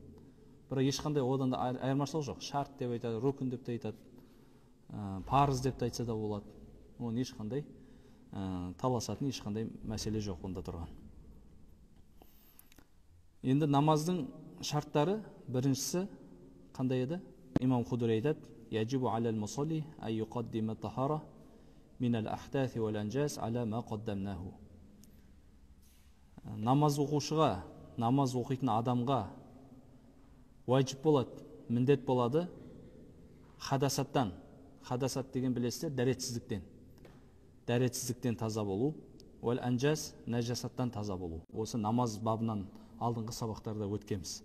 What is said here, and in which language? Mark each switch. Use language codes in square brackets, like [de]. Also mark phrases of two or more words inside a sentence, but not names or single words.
[kk] Бірақ ешқандай одан да айырмашылық жоқ. Шарт деп айтады, рүкін деп те айтады, парыз деп те айтса да болады. Оның ешқандай таласатын ешқандай мәселе жоқ онда тұрған. Енді намаздың шарттары біріншісі қандай еді? Имам Худури айтады: [ar] "يجب على المصلي أن يقدم الطهارة من الأحداث والأنجاس على ما قدمناه." [kk] Намаз оқушыға, намаз оқитын адамға уәжіп болады, міндет болады хадасаттан. Хадасат деген білесіздер, дәретсіздіктен таза болу, [ar] والأنجاس, [kk] нәжасаттан таза болу. Осы намаз бабынан алдыңғы сабақтарда өткенбіз.